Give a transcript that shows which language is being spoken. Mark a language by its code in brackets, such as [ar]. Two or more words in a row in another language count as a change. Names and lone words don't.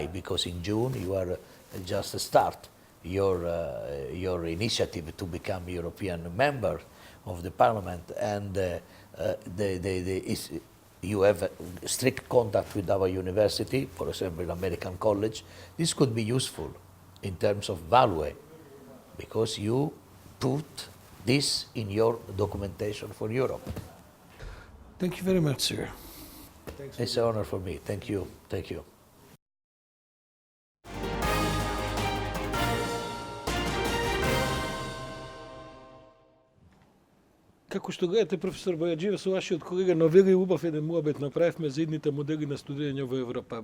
[en] Because in June you are just start your initiative to become European member of the Parliament, and you have strict contact with our university, for example, American College. This could be useful in terms of value, because you put this in your documentation for Europe. Thank you very much, sir. It's an honor for me. Thank you. [mk] Како што гледате, професор Бојаджиев, со вашиот колега Новели убав еден муабет направивме за едните модели на студирање во Европа.